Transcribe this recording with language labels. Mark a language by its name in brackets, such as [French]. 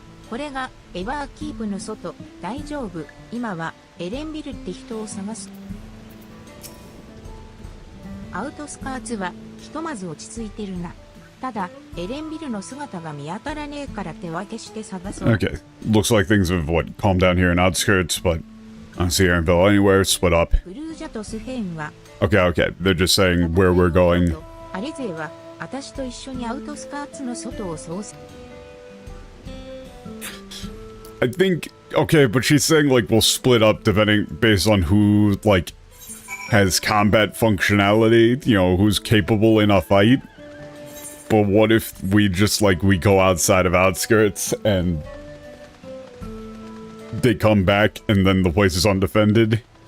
[Japanese] これがエバーキープの外。大丈夫。今はエレンビルって人を探す。アウトスカーツはひとまず落ち着いてるな。ただエレンビルの姿が見当たらねえから手分けして探そう。 [English] Okay, looks like things have calmed down here in outskirts, but I don't see Erenville anywhere. Split up. [Japanese] ブルージャとスヘンは [English] Okay, they're just saying where we're going. [Japanese] アレ勢は私と一緒にアウトスカーツの外を捜索。 [English] I think, okay, but she's saying, like, we'll split up based on who, like, has combat functionality, you know, who's capable in a fight. But what if we just, like, we go outside of outskirts and they come back and then the place is undefended?